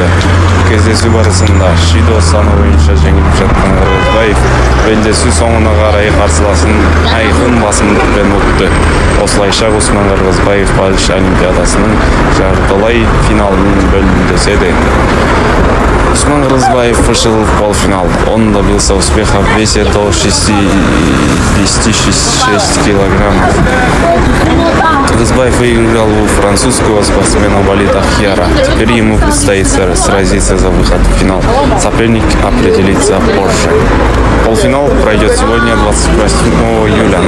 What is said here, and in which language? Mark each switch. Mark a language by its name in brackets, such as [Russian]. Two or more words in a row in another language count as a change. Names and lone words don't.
[Kazakh] Кездесу барысында шидо саны бойынша жеңіліп жатқан Кыргызбаев белдесу соңына қарай қарсыласын айқын басымдықпен ұтты. Осылайша Усман Кыргызбаев Париж Олимпиадасының жартылай финалының бөлімдесе де. [Russian] Усман Кыргызбаев вышел в полуфинал. Он добился успеха в весе до 66 килограммов. Кыргызбаев выиграл у французского спортсмена Валида Хьяра. Теперь ему предстоит сразиться за выход в финал. Соперник определится позже. Полуфинал пройдет сегодня, 28 июля.